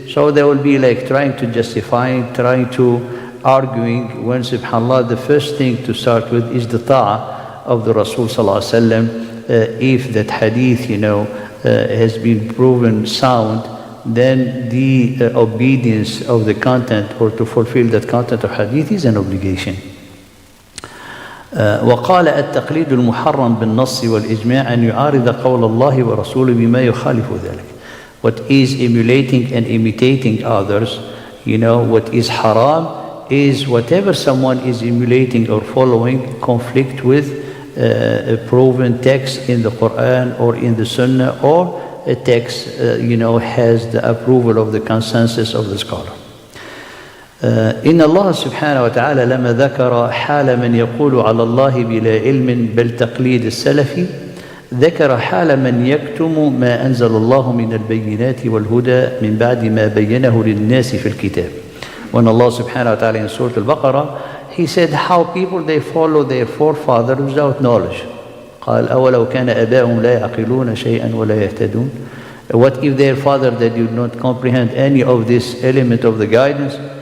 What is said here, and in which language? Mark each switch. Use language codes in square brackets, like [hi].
[en] So they will be like trying to justify, trying to arguing, when subhanAllah the first thing to start with is the ta'ah of the Rasul sallallahu alaihi wasallam. If that hadith, has been proven sound, then the obedience of the content or to fulfill that content of hadith is an obligation. [ar] وقال التقليد المحرم بالنص والإجماع أن يعارض قول الله ورسوله بما يخالف ذلك. [en] What is emulating and imitating others, what is haram is whatever someone is emulating or following conflict with a proven text in the Quran or in the Sunnah, or a text has the approval of the consensus of the scholar. [ar] إن الله سبحانه وتعالى لما ذكر حال من يقول على الله بلا علم بل تقليد السلف ذكر حال من يكتم ما أنزل الله من البينات والهدى من بعد ما بينه للناس في الكتاب. [en] When Allah subhanahu wa ta'ala in Surah Al-Baqarah, He said how people they follow their forefathers without knowledge. [ar] قال أولو كان آباؤهم لا يعقلون شيئا ولا يهتدون. [en] What if their father they did not comprehend any of this element of the guidance?